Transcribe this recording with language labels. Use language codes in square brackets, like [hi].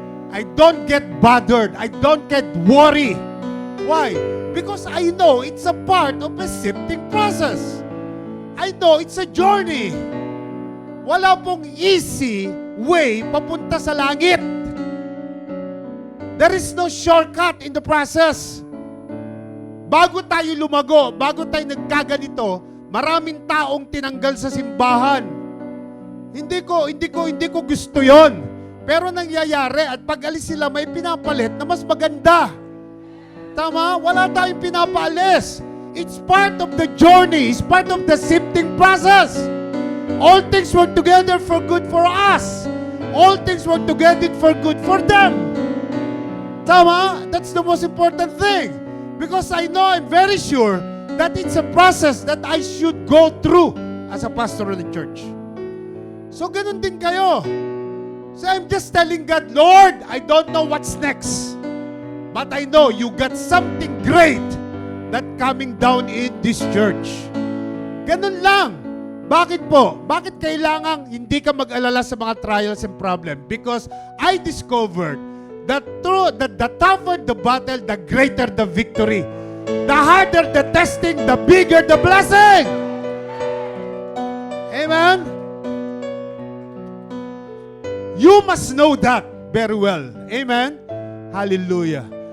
[en] I don't get bothered. I don't get worried. Why? Because I know it's a part of a sifting process. I know it's a journey. [tl] Wala pong easy way papunta sa langit. [en] There is no shortcut in the process. [tl] Bago tayo lumago, bago tayo nagkaganito, maraming taong tinanggal sa simbahan. Hindi ko gusto yon. Pero nangyayari at pag alis sila may pinapalit na mas maganda. Tama? Wala tayong pinapaalis. [en] It's part of the journey. It's part of the sifting process. All things work together for good for us. All things work together for good for them. [tl] Tama? [en] That's the most important thing. Because I know, I'm very sure that it's a process that I should go through as a pastor of the church. So, [tl] ganun din kayo. [en] So, I'm just telling God, Lord, I don't know what's next. But I know you got something great that coming down in this church. [tl] Ganun lang. Bakit po? Bakit kailangan hindi ka mag-alala sa mga [en] trials and problems? Because I discovered that the tougher the battle, the greater the victory. The harder the testing, the bigger the blessing. Amen? You must know that very well. Amen? Hallelujah.